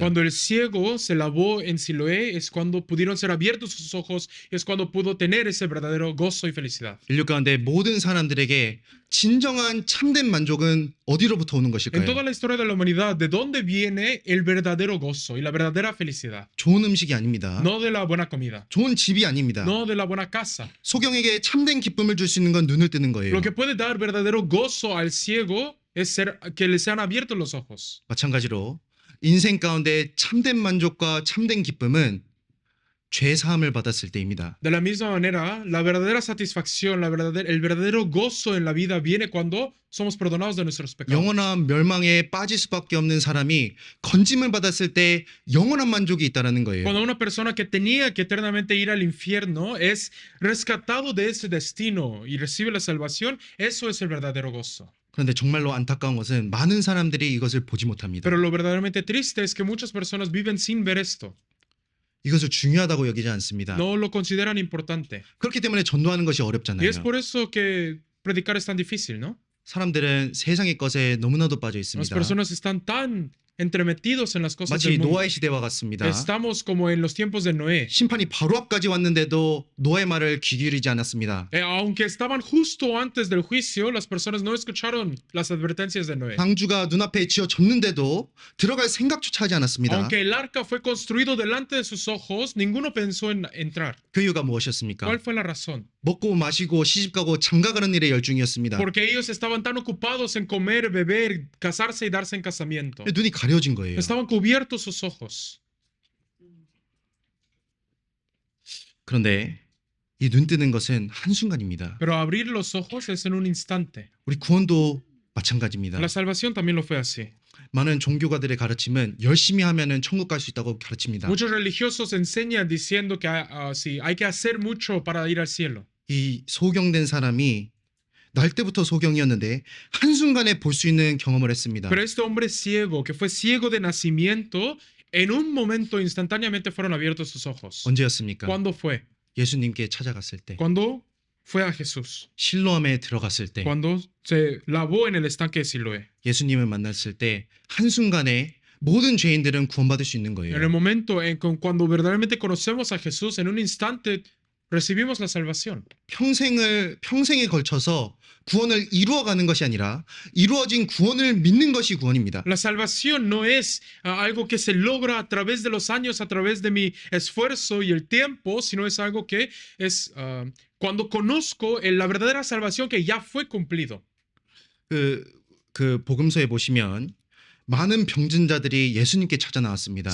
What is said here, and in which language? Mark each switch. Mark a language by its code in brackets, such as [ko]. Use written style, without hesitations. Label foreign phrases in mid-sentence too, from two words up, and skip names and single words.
[es] Cuando el ciego se lavó en Siloé es cuando pudieron ser abiertos sus ojos, es cuando pudo tener ese verdadero gozo y felicidad. [ko] 인류 가운데 모든 사람들에게 진정한 참된 만족은 어디로부터 오는 [es] En [ko] 것일까요? [es] toda la historia de la humanidad, ¿de dónde viene el verdadero gozo y la verdadera felicidad? [ko] 좋은 음식이 아닙니다. [es] No de la buena comida, [ko] 좋은 집이 아닙니다. [es] no de la buena casa. [ko] 소경에게 참된 기쁨을 줄 수 있는 건 눈을 뜨는 거예요. [es] Lo que puede dar verdadero gozo al ciego es que le sean abiertos los ojos. [ko] 마찬가지로 인생 가운데 참된 만족과 참된 기쁨은 죄 사함을 받았을 때입니다. [es] De la misma manera, la verdadera satisfacción, el verdadero gozo en la vida viene cuando somos perdonados de nuestros pecados. [ko] 영원한 멸망에 빠질 수밖에 없는 사람이 건짐을 받았을 때 영원한 만족이 있다라는 거예요. [es] Cuando una persona que tenía que eternamente ir al infierno es rescatado de ese destino y recibe la salvación, eso es el verdadero gozo. [ko] 그런데 정말로 안타까운 것은 많은 사람들이 이것을 보지 못합니다. [es] Pero lo verdaderamente triste es que muchas personas viven sin ver esto. [ko] 이것을 중요하다고 여기지 않습니다. [es] No lo consideran importante. [ko] 그렇기 때문에 전도하는 것이 [es] Y [ko] 어렵잖아요. [es] es por eso que predicar es tan difícil, ¿no? [ko] 사람들은 세상의 것에 너무나도 빠져 [es] Las [ko] 있습니다. [es] personas están tan entremetidos en las cosas [ko] 마치 [es] del mundo. [ko] 노아의 시대와 같습니다. [es] Estamos como en los tiempos de Noé. [ko] 심판이 바로 앞까지 왔는데도 노아의 말을 귀 기울이지 않았습니다. [es] Aunque estaban justo antes del juicio, las personas no escucharon las advertencias de Noé. [ko] 방주가 눈앞에 지어졌는데도 들어갈 생각조차 하지 않았습니다. [es] Aunque el arca fue construido delante de sus ojos, ninguno pensó en entrar. [ko] 그 이유가 무엇이었습니까? [es] ¿Cuál fue la razón? [ko] 먹고 마시고 시집가고 장가가는 일에 열중이었습니다. [es] Porque ellos estaban tan ocupados en comer, beber, casarse y darse en casamiento. [ko] 눈이 가려진 거예요. [es] Estaban cubiertos sus ojos. [ko] 그런데 이 눈 뜨는 것은 한순간입니다. [es] Pero abrir los ojos es en un instante. [ko] 우리 구원도 마찬가지입니다. [es] La salvación también lo fue así. [ko] 많은 종교가들의 가르침은 열심히 하면은 천국 갈 수 있다고 가르칩니다. [es] Muchos religiosos enseñan diciendo que sí, hay que hacer mucho para ir al cielo. [ko] 이 소경된 사람이 날 때부터 소경이었는데 한순간에 볼 수 있는 경험을 했습니다. [es] Pero este hombre ciego, que fue ciego de nacimiento, en un momento instantáneamente fueron abiertos sus ojos. [ko] 언제였습니까? [es] ¿Cuándo fue? [ko] 예수님께 찾아갔을 때, [es] Cuando fue a Jesús. [ko] 실로암에 들어갔을 때, [es] Cuando se lavó en el estanque de Siloé. [ko] 예수님을 만났을 때 한순간에 모든 죄인들은 구원받을 수 있는 [es] En el [ko] 거예요. [es] momento cuando verdaderamente conocemos a Jesús, en un instante recibimos la salvación. [ko] 평생에 걸쳐서 구원을 이루어가는 것이 아니라 이루어진 구원을 믿는 것이 구원입니다. [es] La salvación no es algo que se logra a través de los años, a través de mi esfuerzo y el tiempo, sino es algo que es cuando conozco la verdadera salvación que ya fue cumplido. [ko] 그 복음서에 보시면 많은 병든 자들이 예수님께 찾아 나왔습니다.